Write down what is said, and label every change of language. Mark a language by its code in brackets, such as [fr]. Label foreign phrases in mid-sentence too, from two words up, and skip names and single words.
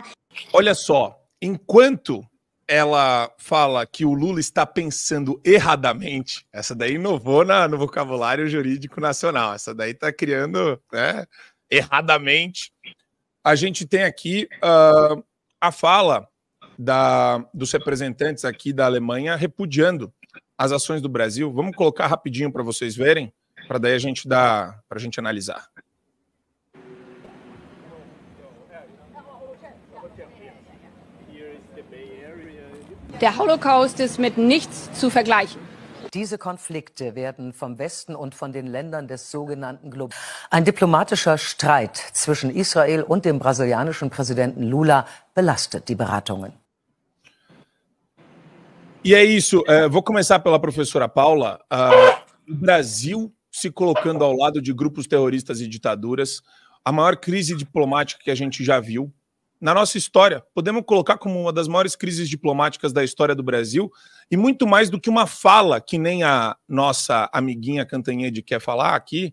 [pt] Olha só, enquanto ela fala que o Lula está pensando erradamente, essa daí inovou no vocabulário jurídico nacional, essa daí está criando, né, erradamente. A gente tem aqui a fala dos representantes aqui da Alemanha repudiando as ações do Brasil. Vamos colocar rapidinho para vocês verem, para daí a gente analisar. [de] Der Holocaust ist mit nichts zu vergleichen. Diese Konflikte werden vom Westen und von den Ländern des sogenannten Globalismus. Ein diplomatischer Streit zwischen Israel und dem brasilianischen Präsidenten Lula belastet die Beratungen. [pt] E é isso, vou começar pela professora Paula. O Brasil se colocando ao lado de grupos terroristas e ditaduras, a maior crise diplomática que a gente já viu na nossa história. Podemos colocar como uma das maiores crises diplomáticas da história do Brasil, e muito mais do que uma fala, que nem a nossa amiguinha Cantanhede quer falar aqui.